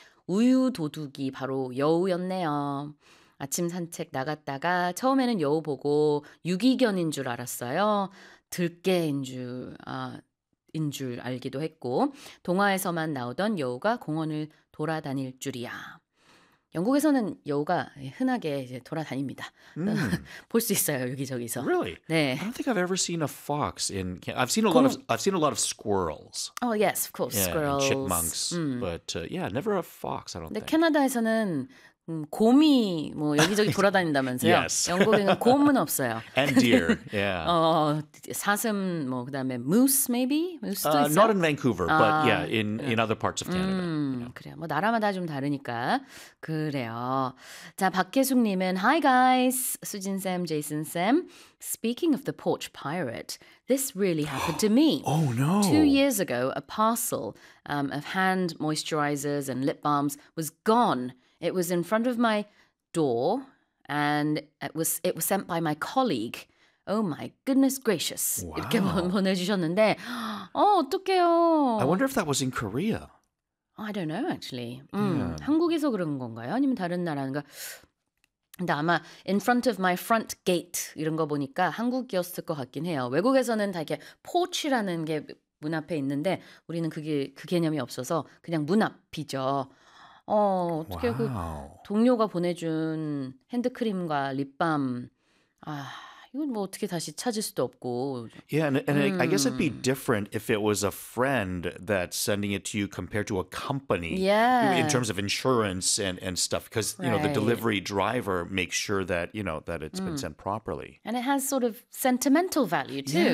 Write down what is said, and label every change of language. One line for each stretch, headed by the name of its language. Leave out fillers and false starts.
Korean: 우유 도둑이 바로 여우였네요. 아침 산책 나갔다가 처음에는 여우 보고 유기견인 줄 알았어요. 들깨인 줄 알기도 했고 동화에서만 나오던 여우가 공원을 돌아다닐 줄이야. 영국에서는 여우가 흔하게 이제 돌아다닙니다. Mm. 볼 수 있어요, 여기저기서.
English: Really?
Korean: 네.
English: I don't think I've ever seen a fox in I've seen a lot of squirrels. Oh, yes, of course, yeah, squirrels. And chipmunks. But never a fox, I don't think.
Korean: 근데 캐나다에서는 곰이 뭐 여기저기 돌아다닌다면서요?
English: Yes.
Korean: 영국에는 곰은 없어요.
English: And deer, yeah.
Korean: 사슴 뭐 그다음에 moose maybe? Moose
English: not in Vancouver, but yeah, in other parts of Canada.
Korean: 그래요. 뭐 나라마다 좀 다르니까 그래요. 자, 박혜숙님은
English: Hi guys,
Korean: 수진 쌤, 제이슨 쌤.
English: Speaking of the porch pirate, this really happened to me. Oh no! 2 years ago, a parcel of hand moisturizers and lip balms was gone. It was in front of my door, and it was sent by my colleague. Oh my goodness gracious! Wow.
Korean: 이렇게 보내주셨는데, 어떡해요?
English: I wonder if that was in Korea. I don't know actually. Yeah.
Korean: 한국에서 그런 건가요? 아니면 다른 나라인가? 근데 아마
English: in front of my front gate
Korean: 이런 거 보니까 한국이었을 것 같긴 해요. 외국에서는 다 이렇게 porch라는 게 문 앞에 있는데 우리는 그게 그 개념이 없어서 그냥 문 앞이죠. 어떻게
English: wow.
Korean: 그 동료가 보내준 핸드크림과 립밤 이건 뭐 어떻게 다시 찾을 수도 없고
English: Yeah, and I guess it'd be different if it was a friend that's sending it to you compared to a company Yeah. in terms of insurance and stuff because, right. you know, the delivery driver makes sure that, you know, that it's been sent properly. And it has sort of sentimental value too.